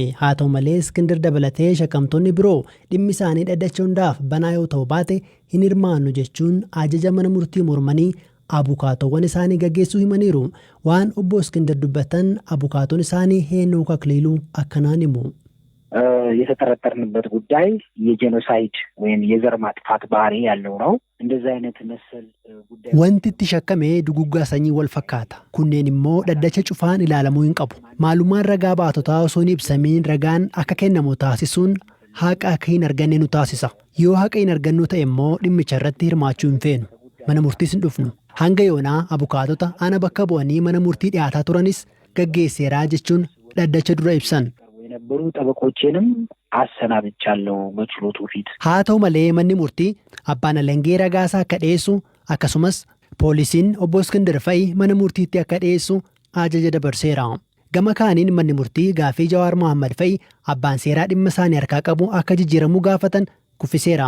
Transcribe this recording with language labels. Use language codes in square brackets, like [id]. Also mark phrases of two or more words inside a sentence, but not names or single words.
[om] Haa ta'u malee Iskindir dabalatee shakkamtoonni biroo dhimmi isaanii dhaddacha hundaaf banaa yoo ta'u baate hin hirmaannu jechuun ajaja mana murtii mormanii abukaatowwan isaanii gaggeessuu himaniiru. Waan obbo Iskindir dubbatan abukaatoon isaanii Heenok Akiliiluu akkanaan himu. [am] የተጠረጠርንበት ጉዳይ የጄኖሳይድ ወይም የዘር ማጥፋት ባህሪ ያለው ነው። እንደዚህ አይነት መሰል ጉዳይ [om] wanti itti shakkamee duguggaa sanyii wal fakkaata. Kunneen immoo dhaddacha cufaan ilaalamuu hin qabu. Maalummaan ragaa baatotaa osoo hin ibsamiin ragaan akka kennamu taasisuun haqa akka hin arganne nu taasisa. Yoo haqa hin argannu ta'e immoo dhimmicha irratti hirmaachuu hin feenu. Mana murtiis hin dhufnu. Hanga yoonaa abukaatota ana bakka bu'anii mana murtii dhiyaataa turanis gaggeesseeraa jechuun dhaddacha dura ibsan. [am] የነበሩ ጠበቆቼንም አሰናብቻለሁ በችሎቱ ፊት። [om] haa ta'u malee manni murtii abbaan alangee ragaasaa akka dhiyeessu akkasumas poolisiin obbo Iskindir fa'i mana murtiitti akka dhiyeessu ajaja dabarseera. Gama kaaniin manni murtii gaafii Jawaar Mohaammed fa'i abbaan seeraa dhimma isaanii harkaa qabu akka jijjiiramuu gaafatan kuffiseera.